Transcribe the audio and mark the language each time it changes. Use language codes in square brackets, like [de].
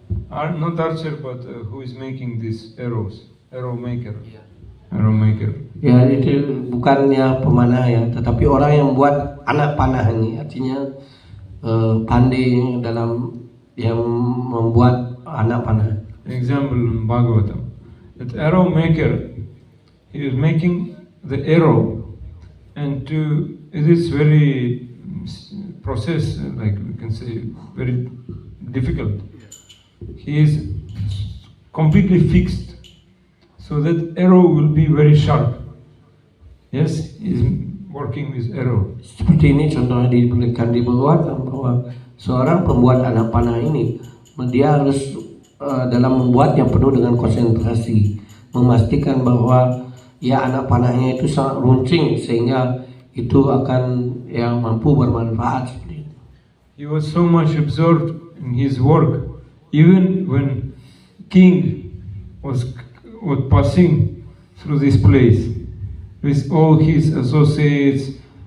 [en] Not Archer, but who is making these arrows? Arrow maker. Arrow maker. [id] Ya, itu bukannya pemanah ya, tetapi orang yang membuat anak panah ini, artinya pandai dalam yang membuat anak panah. [en] Example in Bhagavatam. That arrow maker, he is making the arrow, and it is very process, like we can say, very difficult. He is completely fixed, so that arrow will be very sharp. Yes, he is working with arrow. [id] Seperti ini contohnya diberikan di bahwa seorang pembuat anak panah ini dia harus dalam membuatnya penuh dengan konsentrasi, memastikan bahwa anak panahnya itu sangat runcing sehingga itu akan mampu bermanfaat seperti itu. [en] He was so much absorbed in his work, even when king was passing through this place with all his associates.